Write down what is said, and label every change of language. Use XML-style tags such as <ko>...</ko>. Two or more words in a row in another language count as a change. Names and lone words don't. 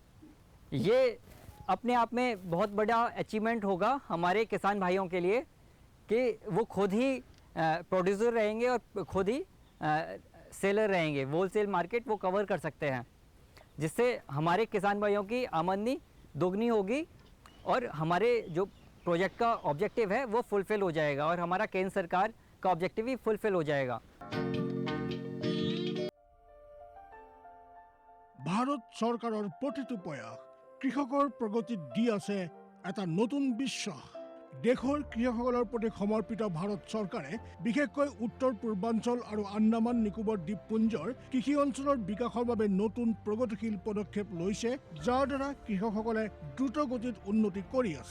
<hi>ये अपने आप में बहुत बड़ा अचीवमेंट होगा हमारे किसान भाइयों के लिए कि वो खुद ही प्रोड्यूसर रहेंगे और खुद ही सेलर रहेंगे।</hi> <en>wholesale market</en> <hi>वो कवर कर सकते हैं, जिससे हमारे किसान भाइयों की आमदनी दोगुनी होगी और हमारे जो प्रोजेक्ट का ऑब्जेक्टिव है वो फुलफिल हो जाएगा और हमारा केंद्र सरकार का ऑब्जेक्टिव भी फुलफिल हो जाएगा।</hi> <as>ভাৰত চৰকাৰৰ প্ৰতিটো প্ৰয়াস কৃষকৰ প্ৰগতিত দি আছে এটা নতুন বিশ্বাস। দেশৰ কৃষকসকলৰ প্ৰতি সমৰ্পিত ভাৰত চৰকাৰে বিশেষকৈ উত্তৰ পূৰ্বাঞ্চল আৰু আন্দামান নিকোবৰ দ্বীপপুঞ্জৰ কৃষি অঞ্চলৰ বিকাশৰ বাবে নতুন প্ৰগতিশীল পদক্ষেপ লৈছে, যাৰ দ্বাৰা কৃষকসকলে দ্ৰুত গতিত উন্নতি কৰি আছে।</as>